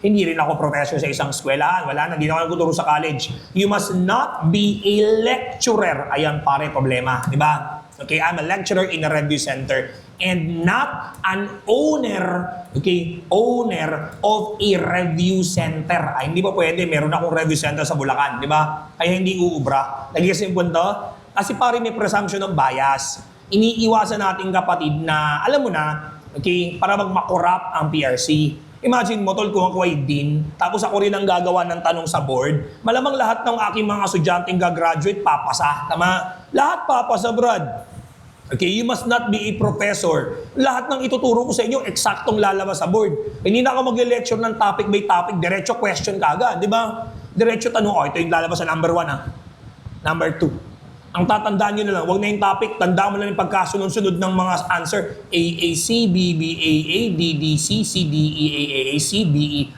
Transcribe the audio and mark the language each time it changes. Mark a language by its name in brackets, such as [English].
[Filipino] Hindi rin ako professor sa isang eskwelahan. Wala na, hindi na ako nagtuturo sa college. [English] You must not be a lecturer. [Filipino] Ayan pare, problema. Diba? [English] Okay, I'm a lecturer in a review center and not an owner, okay, owner of a review center. [Filipino] Ay, hindi pa pwede. Meron akong review center sa Bulacan, di ba? Kaya hindi uubra. Nagiging yung punto? Kasi pare may presumption of bias. Iniiwasan natin kapatid na, alam mo na, okay, para magmakorap ang PRC. Imagine mo, tol, kung ako ay dean, tapos ako rin ang gagawa ng tanong sa board, malamang lahat ng aking mga estudyanteng gagraduate, papasa. Tama? Lahat papasa, brad. [English] Okay, you must not be a professor. [Filipino] Lahat ng ituturo ko sa inyo, eksaktong lalabas sa board. Hindi na ako mag-lecture ng topic by topic, diretso question ka agad, di ba? Diretso tanong, oh, ito yung lalabas sa number 1, ha? Number 2. Ang tatandaan nyo na lang, huwag na yung topic, tandaan mo lang yung pagkasunod-sunod ng mga answer. AAC, BBAA, DDC, CDEAAC, BE.